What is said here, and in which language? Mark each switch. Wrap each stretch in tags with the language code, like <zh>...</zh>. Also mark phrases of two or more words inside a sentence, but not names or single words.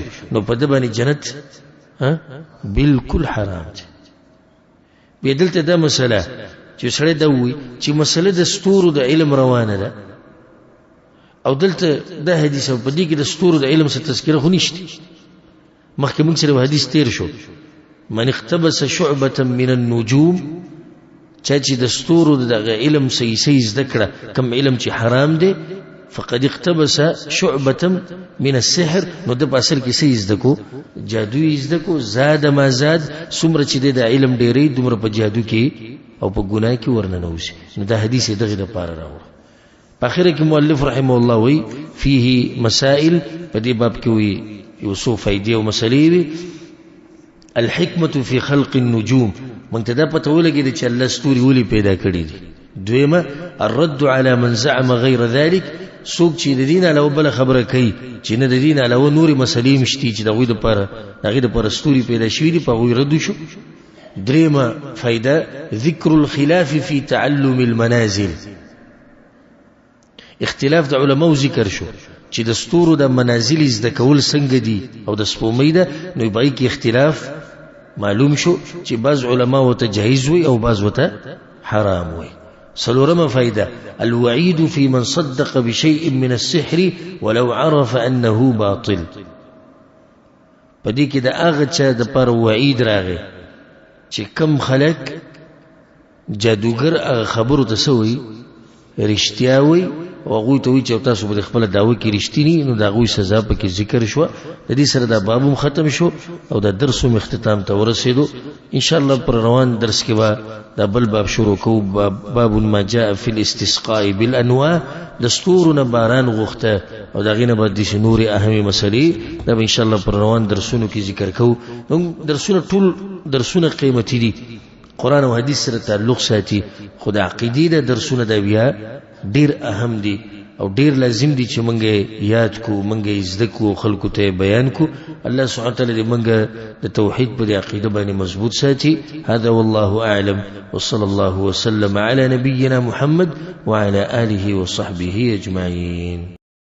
<ps>نو په دې باندې جنت بالکل حرام دی. بیا دلته دا مسله چې سړی دا وایي چې مسله د ستورو د علم روانه ده، او دلته دا حدیث په دې کې د ستورو د علم څخه تذکره خو نشته. مخکې موږ سره حدیث تیر شو،</ps> <ar>من اقتبس شعبة من النجوم،</ar> <ps>چې د ستورو د علم صحیح زده کړه، کم علم چې حرام دی،</ps> <ar>فقد اقتبس شعبة من السحر،</ar> <ps>نو د په اصل کې صحیح زده کو، جادو زده کو.</ps> <ar>زاد ما زاد،</ar> <ps>څومره چې د علم ډېرې دومره په جادو کې او په ګناه کې ورننوځي. نو دا حدیث دغه د پاره راوړ. په اخر کې مؤلف</ps> <ar>رحمه الله</ar> <ps>وی</ps> <ar>فيه مسائل،</ar> <ps>په دې باب کې وی یو څو فائدې او مسلې وی.</ps> <ar>الحکمة فی خلق النجوم،</ar> <ps>مونږ ته دا پته ولګېده چې الله ستوري ولې پیدا کړي دي.</ps> <ar>دویمه الرد على من زعم غیر ذلك،</ar> <ps>څوک چې د دین علاوه بل خبره کوي چې نه د دین علاوه نورې مسلې مشتي چې دغوی دپاره ستوري پیدا شوي دي، په هغوی رد شو. دریمه فایده</ps> <ar>ذکر الخلاف فی تعلم المنازل،</ar> <ps>اختلاف د علماو ذکر شو چې د ستورو د منازل زده کول څنګه دي، او د سپومۍ ده، نو په کې اختلاف معلوم شو چې بعض علما وته جایز وي او بعض وته حرام وي. څلورمه فائده</ps> <ar>الوعید في من صدق بشيء من السحر ولو عرف انه باطل،</ar> <ps>په دې کې د هغه چا د پر وعید راغی چې کم خلک جادوګر هغه خبرو ته سوی رښتیا وي، او هغوی ته وایي چې تاسو به خپله دعوه کې رښتینی، نو د هغوی سزا پکې ذکر شوه. د دې سره دا باب هم ختم شو او دا درس هم اختتام ته ورسېدو. انشاءالله پر روان درس کې به دا بل باب شروع کوو،</ps> <ar>باب ما جاء فی الاستسقاء بالانواع،</ar> <ps>د ستورو نه باران غوښته او د هغې نه به داسې نورې اهمې مسلې دا به انشاءالله پر روان درسونو کې ذکر کوو. درسونه ټول درسونه قیمتي دي، قرآن او حدیث سره تعلق ساتي. خدا عقیدې د درسونه د بیا ډیر اهم دي او ډیر لازم دي چې مونږه یاد کو، مونږه زده کو، خلکو ته بیان کو. الله</ps> <ar>سبحانه وتعالى</ar> <ps>دې مونږه د توحید په عقیده باندې مضبوط ساتي.</ps> <ar>هذا والله اعلم، وصلى الله وسلم على نبينا محمد وعلى آله وصحبه اجمعين.</ar>